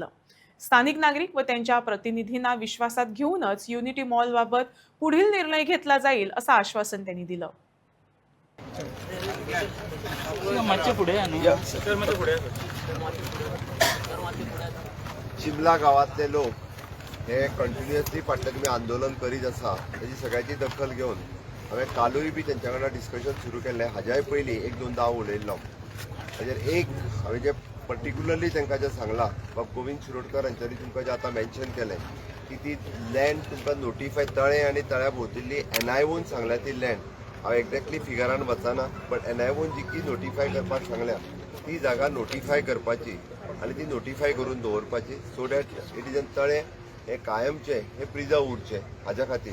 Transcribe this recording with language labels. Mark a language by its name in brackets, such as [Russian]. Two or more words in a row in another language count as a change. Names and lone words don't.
[Marathi] स्थानिक नागरिक व त्यांच्या प्रतिनिधींना विश्वासात घेऊनच युनिटी मॉल बाबत पुढील निर्णय घेतला जाईल असं आश्वासन त्यांनी दिलं। [Konkani] शिमला गावातले लोक हे कंटिन्युअसली फाटले तुम्ही आंदोलन करीत आसा त्याची सगळ्याची दखल घेऊन हांवें कालूय बी तेंच्या वांगडा डिस्कशन सुरू केल्लें। हाज्याय पयलीं एक दोनदा हांव उलयल्लो। ताजेर एक हांवें जे पर्टिक्युलरली तांकां जें सांगलां बाब गोविंद शिरोडकर हांच्यांनी तुमकां जें आतां मेन्शन केलें की ती लँड तुमकां नोटिफाय तळें आनी तळ्या भोंवतणी एनआयओन सांगल्या ती लँड हांव एक्झॅक्टली फिगरान वचना बट एनआयओन जी नोटिफाय करपाक सांगल्या ती जागा नोटिफाय करपाची आनी ती नोटिफाय करून दवरपाची [English] so that it is an [Konkani] तळें हे कायमचे हे प्रिजर्व उरचे हाज्या खातीर।